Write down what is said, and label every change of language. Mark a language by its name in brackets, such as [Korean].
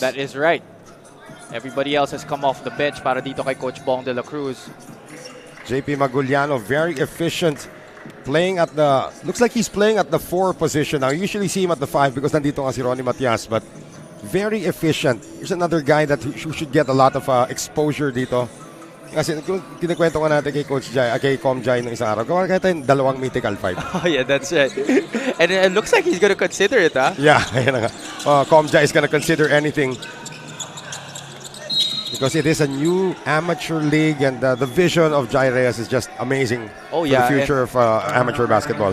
[English] That is right. Everybody else has come off the bench [Filipino] para dito kay [English] Coach Bong de la Cruz. JP Maguliano, very efficient. Playing at the, looks like he's playing at the 4 position now. Usually see him at the 5 because [Filipino] nandito nga si [English] Ronnie Matias, but very efficient. Here's another guy that should get a lot of exposure dito. [Filipino] Kasi kinikwento nga natin kay Coach Jai, kay Com Jai ng isang araw. Gawa kaya tayong 2 mythical 5. [English] Oh yeah, that's right. And it looks like he's gonna consider it, huh? [Filipino] Yeah, ayan na nga. [English] Com Jai is gonna consider anything. Because it is a new amateur league, and the vision of Jai Reyes is just amazing for the future of amateur basketball.